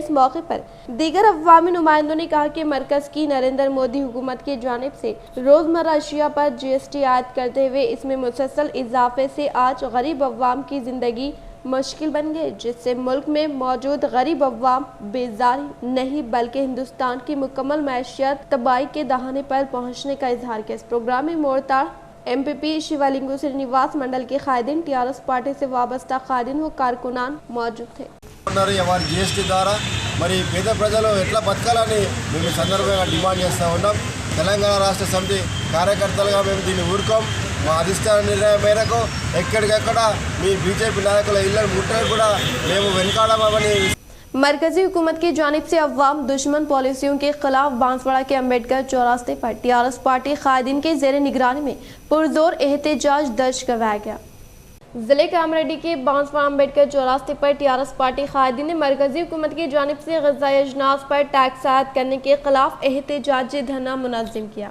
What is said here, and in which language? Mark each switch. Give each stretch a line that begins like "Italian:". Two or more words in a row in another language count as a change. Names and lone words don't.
Urdu: اس موقع پر دیگر عوامی نمائندوں نے کہا کہ مرکز کی نریندر مودی حکومت کی جانب سے روزمرہ اشیاء پر GST عائد کرتے ہوئے اس میں مسلسل اضافے سے آج غریب عوام کی زندگی مشکل بن گئے، جس سے ملک میں موجود غریب عوام بیزاری نہیں بلکہ ہندوستان کی مکمل معیشت تباہی کے دہانے پر پہنچنے کا اظہار کیا۔ اس پروگرام میں مورتار MPP شیوالنگو سرینیواس، منڈل کے قائدین، TRS پارٹی سے وابستہ قائدین و کارکنان موجود تھے۔
Telugu: వారి జిఎస్టీ ద్వారా మరి పేద ప్రజలు ఎట్లా బతకాలని మేము ఈ సందర్భంగా డిమాండ్ చేస్తూ ఉన్నాం. తెలంగాణ రాష్ట్ర సమితి కార్యకర్తలుగా మేము దీన్ని ఊరుకోం. మా అధిష్టాన నిర్ణయం మేరకు ఎక్కడికెక్కడ మీ బీజేపీ నాయకుల ఇళ్లను ముట్టడానికి కూడా మేము వెనకాడమని.
Urdu: مرکزی حکومت کی جانب سے عوام دشمن پالیسیوں کے خلاف بانسواڑہ کے امبیڈکر چوراستے پر ٹی آر ایس پارٹی قائدین کے زیر نگرانی میں پرزور احتجاج درج کروایا گیا. ضلع کاماریڈی کے بانسواڑہ امبیڈکر چوراستے پر ٹی آر ایس پارٹی قائدین نے مرکزی حکومت کی جانب سے غذائی اجناس پر ٹیکس عائد کرنے کے خلاف احتجاجی دھرنا منظم کیا.